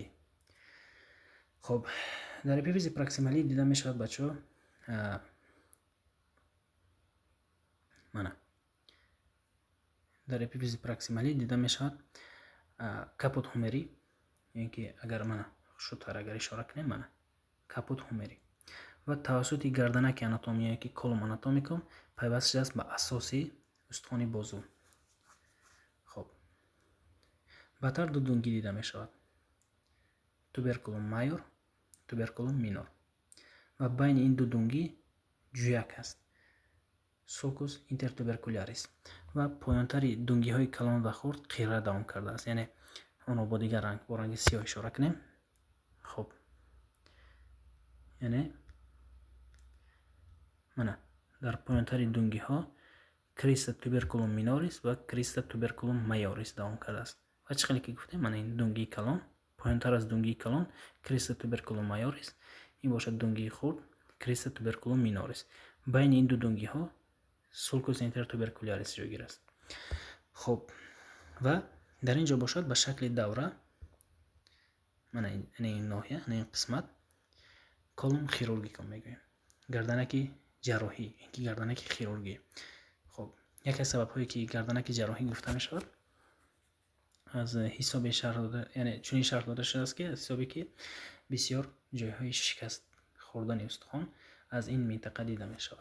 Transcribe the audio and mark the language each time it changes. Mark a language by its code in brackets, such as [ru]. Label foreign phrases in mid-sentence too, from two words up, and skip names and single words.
[tg] хоб дар эпифизи проксималӣ дида мешавад бачаҳо мана дар эпифизи проксималӣ дида мешавад [la] caput humeri, [tg] яъне ки агар мана шутар агар ишора кунем мана [la] caput humeri [tg] ва тавассути гарданаки анатомия, яъне ки [la] collum anatomicum [tg] пайваст шудааст ба асоси устухони бозу. хоб баъдтар ду дунги дида мешавад. [la] tuberculum major, tuberculum minor [tg] ва байни ин ду дунги ҷӯяк аст. [la] sulcus intertubercularis [tg] ва поёнтари дунгиҳои калон ва хурд қирра давом кардааст, яъне онро бо дигар ранг, бо ранги сиёҳ ишора кунем. хоб яъне мана дар поёнтари дунгиҳо [la] crista tuberculum minoris [tg] ва [la] crista tuberculum majoris [tg] давом кардааст. ва чӣ хеле ки гуфтем мана ин дунгии калон, поёнтар аз дунгии калон [la] crista tuberculum majoris, [tg] ин бошад дунгии хурд [la] crista tuberculum minoris. [tg] байни ин ду дунгиҳо [la] sulcus intertubercularis [tg] ҷойгир аст. хоб ва дар ин ҷо бошад ба шакли давра мана ин ноҳия, ин қисмат [la] collum chirurgicum [tg] мегӯем. гарданаки ҷарроҳӣ, ин ки гарданаки хирургӣ. хоб яке аз сабабҳое ки гарданаки ҷарроҳӣ гуфта мешавад аз ҳисоби шарҳ дода, яъне чунин шарҳ дода шудааст ки аз ҳисоби ки бисёр ҷойҳои шикаст хӯрдани устухон аз ин минтақа дида мешавад.